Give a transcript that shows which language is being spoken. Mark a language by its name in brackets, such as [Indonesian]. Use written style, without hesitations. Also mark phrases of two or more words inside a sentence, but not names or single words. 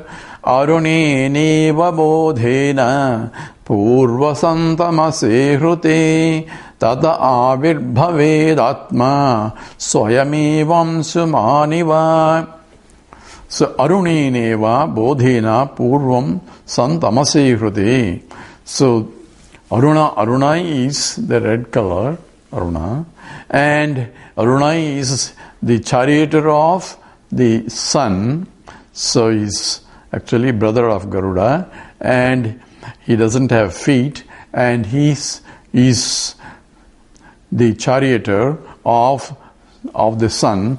[Sanskrit] Aruneneva bodhena purvasantamasi hruti tata avirbhavedatma swayamivam sumaniva. So Aruneneva bodhena purvam santamasi hruti. [English] So Aruna is the red color, Aruna, and Aruna is the charioteer of the sun. So he's actually brother of Garuda, and he doesn't have feet, and he's the charioteer of the sun.